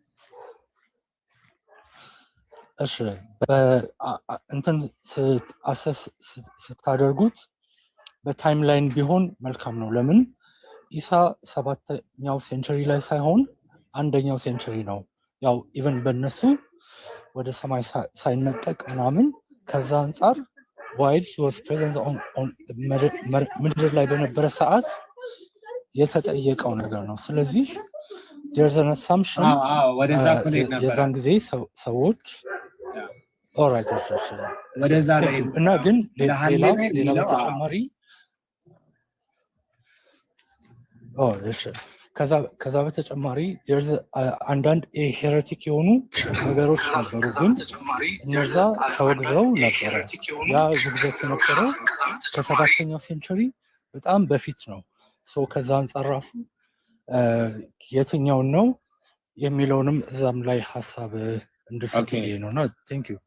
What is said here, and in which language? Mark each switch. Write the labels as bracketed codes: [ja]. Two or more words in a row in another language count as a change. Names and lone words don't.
[am] እሺ እንትን ስታደርጉት በታይምላይን ቢሆን መልካም ነው። ለምን ኢሳ 7ኛው ሴንቸሪ ላይ ሳይሆን 1ኛው ሴንቸሪ ነው። ያው ኢቨን በእነሱ ወደ ሰማይ ሳይነጠቅ ምናምን ከዛ አንጻር [en] while he was present on [am] ምድር ላይ በነበረ ሰዓት የተጠየቀው ነገር ነው። ስለዚህ [en] there's an assumption [am] ወደዛ ፕሌት ነበር የዛን ጊዜ ሰዎች ኦልራይት ወደዛ ላይ እና ግን ሌላ በተጨማሪ ከዛ በተጨማሪ አንዳንድ ሄሬቲክ የሆኑ ነገሮች ነበሩ፣ ግን እነዛ ተወግዘው ነበረ። ያ ውግዘት የነበረው ከ7ኛው ሴንቸሪ በጣም በፊት ነው። ከዛ አንጻር ራሱ የትኛውን ነው የሚለውንም እዛም ላይ ሀሳብ እንድትሰጡኝ ነውና [en] thank you።